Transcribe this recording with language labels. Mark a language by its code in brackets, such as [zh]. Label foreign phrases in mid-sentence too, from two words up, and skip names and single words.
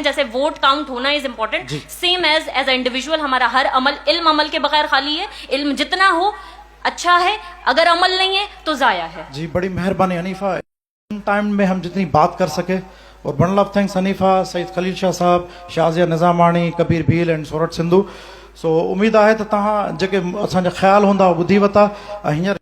[ur] جیسے [en] vote count [ur] ہونا [en] is important, same as an individual [ur] ہمارا ہر عمل, علم عمل کے بغیر خالی ہے. علم جتنا ہو اچھا ہے, اگر عمل نہیں ہے تو ضائع ہے. جی بڑی مہربانی حنیفہ, ٹائم میں ہم جتنی بات کر سکے. اور [en] bundle of thanks [ur] حنیفہ, سعید خلیل شاہ صاحب, شازیہ نظامانی, کبیر بھیل اینڈ سورٹ سندھو. سو امید ہے تو [sd] تव्हां जेके असांजा ख़्याल हूंदा ॿुधी वरिता. हींअर